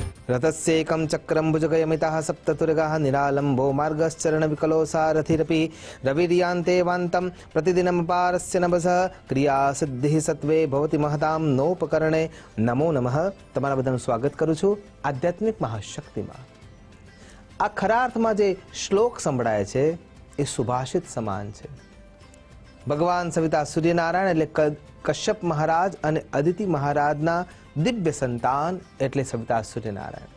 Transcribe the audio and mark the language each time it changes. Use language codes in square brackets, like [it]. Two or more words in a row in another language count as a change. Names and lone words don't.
[sa] रथस्येकं चक्रं भुजगयमितः सप्ततुरगाः निरालम्बो मार्गश्चरणविकलो सारथिरपि रविर्यान्ते वान्तं प्रतिदिनमपारस्य नभसः क्रियासिद्धिः सत्वे भवति महतां नोपकरणे। नमो नमः। [gu] તમારા બધાનું સ્વાગત કરું છું આધ્યાત્મિક મહાશક્તિમાં। આ ખરા અર્થમાં જે શ્લોક સંભળાય છે એ સુભાષિત સમાન છે। ભગવાન સવિતા સૂર્યનારાયણ એટલે કશ્યપ મહારાજ અને અદિતિ મહારાજના દિવ્ય સંતાન એટલે સવિતા સૂર્યનારાયણ।